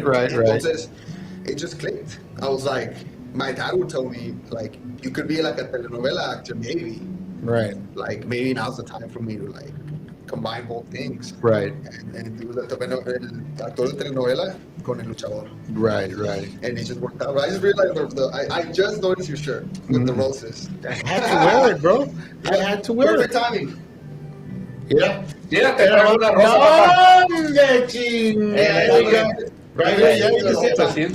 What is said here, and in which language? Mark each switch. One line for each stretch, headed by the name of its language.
English: Entonces, it just clicked. I was like, my dad would tell me, like, you could be like a telenovela actor, maybe. Right. Like, maybe now's the time for me to, like, combine both things. Right. And do
Spanish: el actor de telenovela con el luchador.
English: Right. And it just worked out. I just realized I just noticed your shirt with the roses. I had to wear it, bro. I had to wear Perfect it. timing. Yeah.
Spanish: Yeah, te traigo una rosa, papá. ¡Hombre, chingada!
English: There you go. Right there, yeah, you can see it.